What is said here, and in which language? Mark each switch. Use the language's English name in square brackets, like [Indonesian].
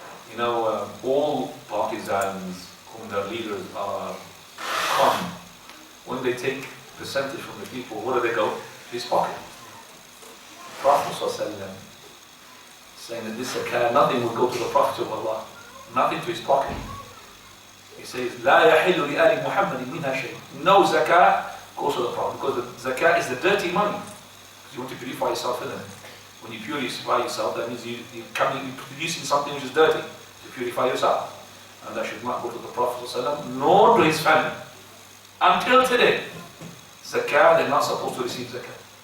[English] You know, all partisans whom their leaders are come, when they take percentage from the people, where do they go? To his pocket. The Prophet saying that this zakah, nothing will go to the Prophet of Allah, nothing to his pocket. He says, [Arabic] لا يحل لآل محمد منها شيء. [English] No zakah goes to the Prophet, because the zakah is the dirty money. Because you want to purify yourself in it. When you purify yourself, that means you're producing something which is dirty to purify yourself. And that should not go to the Prophet ﷺ, nor to his family. Until today, zakah, they're not supposed to receive zakah.